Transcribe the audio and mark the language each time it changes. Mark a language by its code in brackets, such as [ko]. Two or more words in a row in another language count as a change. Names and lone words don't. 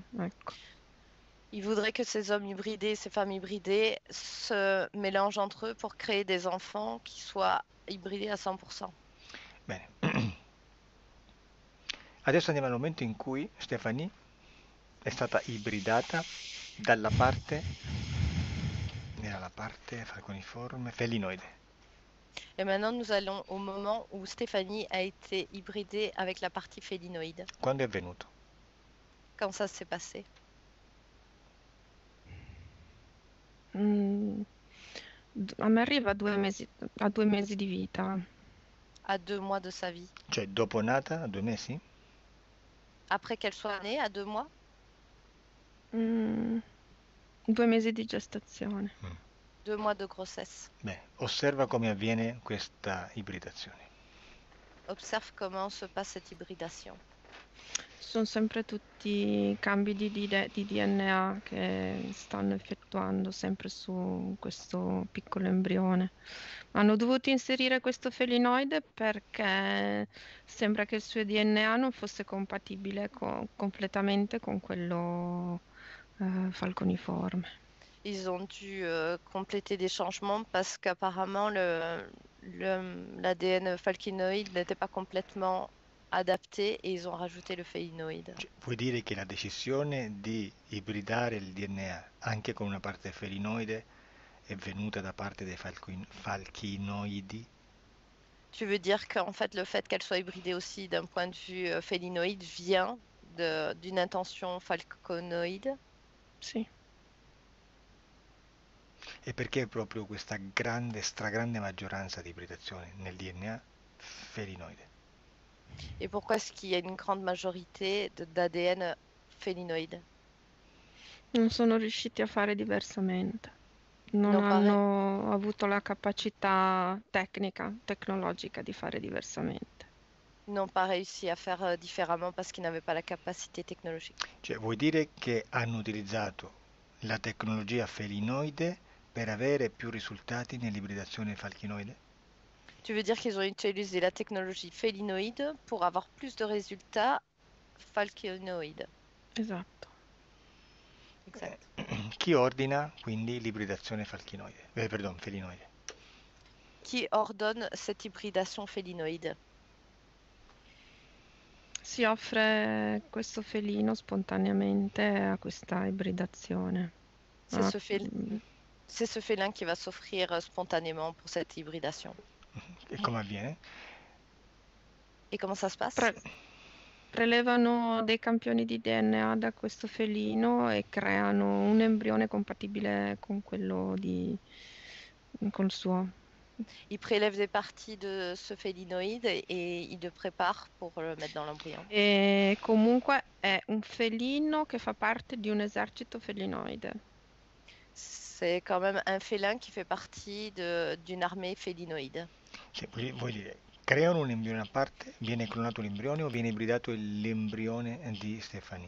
[it] Ecco. [fr] Ils voudraient que ces hommes hybridés, ces femmes hybridées se mélangent entre eux pour créer des enfants qui soient hybridés à 100%. [it] Bene. Adesso andiamo al momento in cui Stephanie è stata ibridata dalla parte, era la parte falconiforme, felinoide. [fr] Et maintenant, nous allons au moment où Stéphanie a été hybridée avec la partie félinoïde. [it] Quando è avvenuto? [fr] Quand ça s'est passé? [it] A me arriva a 2 mesi di vita. [fr] À 2 mois de sa vie. [it] Cioè dopo nata, a 2 mesi? [fr] Après qu'elle soit née, à 2 mois? [it] 2 mesi di gestazione. [fr] 2 mois de grossesse. [it] Bene, osserva come avviene questa ibridazione. [fr] Observe comment se passe cette hybridation. [it] Sono sempre tutti cambi di DNA che stanno effettuando sempre su questo piccolo embrione. Hanno dovuto inserire questo felinoide perché sembra che il suo DNA non fosse compatibile completamente con quello falconiforme. [fr] Ils ont dû compléter des changements parce qu'apparemment l'ADN falcinoïde n'était pas complètement adapté et ils ont rajouté le félinoïde. [it] Cioè, vuoi dire che la decisione di ibridare il DNA anche con una parte felinoide è venuta da parte dei falchinoidi? [fr] Tu veux dire qu'en fait le fait qu'elle soit hybridée aussi d'un point de vue félinoïde vient d'une intention falconoïde? [it] Sì. E perché proprio questa grande, stragrande maggioranza di ibridazioni nel DNA felinoide? [fr] Et pourquoi est-ce qu'il y a une grande majorité d'ADN félinoïde? [it] Non sono riusciti a fare diversamente. Non [fr] Non pas, [it] hanno avuto la capacità tecnologica di fare diversamente. [fr] n'ont pas réussi à faire différemment parce qu'ils n'avaient pas la capacité technologique. [it] Cioè, vuoi dire che hanno utilizzato la tecnologia felinoide per avere più risultati nell'ibridazione falchinoide? [fr] Tu veux dire qu'ils ont utilisé la technologie félinoïde pour avoir plus de résultats falconoïdes? [it] Esatto. [fr] Exact. [it] Chi ordina quindi l'ibridazione falchinoide? Pardon, felinoide. [fr] Qui ordonne cette hybridation félinoïde? [it] Si offre questo felino spontaneamente a questa ibridazione. [fr] C'est Ah, c'est ce félin qui va s'offrir spontanément pour cette hybridation. [it] E come avviene? [fr] Et comment ça se passe? [it] Prelevano dei campioni di DNA da questo felino e creano un embrione compatibile con quello col suo. [fr] Ils prélèvent des parties de ce félinoïde et ils le préparent pour le mettre dans l'embryon. [it] E comunque è un felino che fa parte di un esercito felinoide. [fr] C'est quand même un félin qui fait partie d'une armée félinoïde. [it] Cioè, vuoi dire, creano un embrione a parte, viene clonato l'embrione o viene ibridato l'embrione di Stefani?